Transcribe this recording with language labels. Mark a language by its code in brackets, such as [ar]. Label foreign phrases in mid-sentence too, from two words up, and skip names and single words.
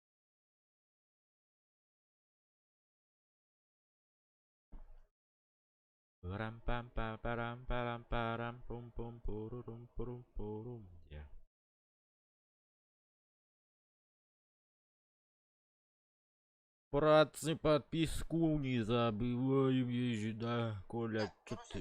[ru] Param pam pam param param param pum pum pururum purum purum. Ya. Братцы, подписку не забываем ежи, да, Коля, чё ты...